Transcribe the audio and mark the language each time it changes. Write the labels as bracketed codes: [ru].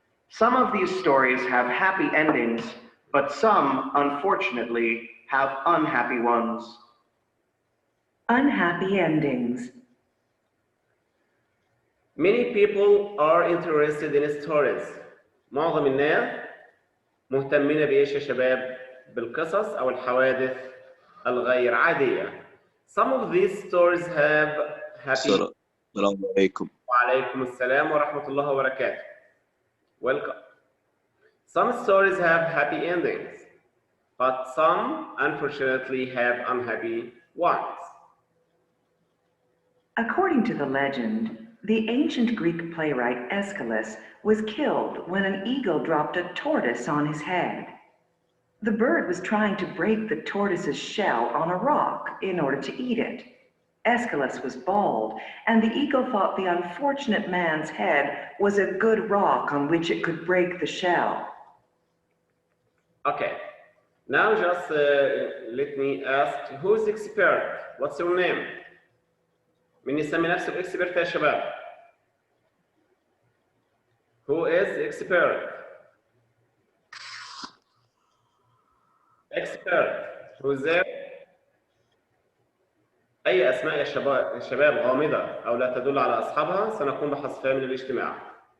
[en] Some of these stories have happy endings, but some, unfortunately, have unhappy ones. Unhappy endings. Many people are interested in stories. [ar] معظم الناس مهتمين بإيش يا شباب؟ بالقصص أو الحوادث الغير عادية. [en] Some of these stories have happy. [ar] السلام عليكم. وعليكم السلام ورحمة الله وبركاته. [en] Welcome. Some stories have happy endings, but some unfortunately have unhappy ones. According to the legend, the ancient Greek playwright Aeschylus was killed when an eagle dropped a tortoise on his head. The bird was trying to break the tortoise's shell on a rock in order to eat it. Aeschylus was bald, and the eagle thought the unfortunate man's head was a good rock on which it could break the shell. Okay, now just let me ask, who's expert? What's your name? [ar] مين يسمي نفسه expert يا شباب؟ [en] Who is expert? Expert. Who's there? [ar] أي أسماء يا شباب غامضة أو لا تدل على أصحابها سنقوم بحذفها من الاجتماع.